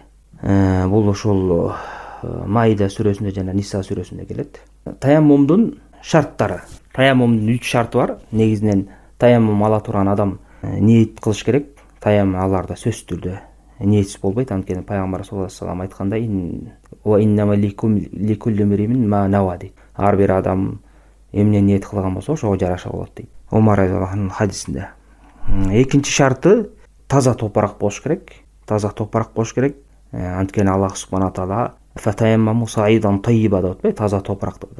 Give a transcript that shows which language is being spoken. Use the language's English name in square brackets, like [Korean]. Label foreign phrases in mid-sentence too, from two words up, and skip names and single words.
[Kyrgyz] Бул ушул Маида сүрөсүндө жана Ниса сүрөсүндө келет. Таяммумдун шарттары. Таяммумдун 3 шарты бар. Негизинен таяммум ала турган адам ниет кылыш керек. Таяммум аларда сөзсүз түрдө ниетсиз болбойт. Анткени пайгамбар [Arabic] صلى الله عليه وسلم [Kyrgyz] айткандай: [Arabic] "وإنما لكل امرئ ما نوى" дейт. [Kyrgyz] Ар бир адам эмне ниет кылган болсо ошого жараша болот дейт. Омар радиаллаху анхунун хадисинде. Экинчи шарты таза топурак болуш керек. Таза топурак болуш керек. Анткени Аллах [Arabic] سبحانه تعالى فتيمموا صعيدا طيبا [Kyrgyz] деп атпайбы, таза топурак деп атат.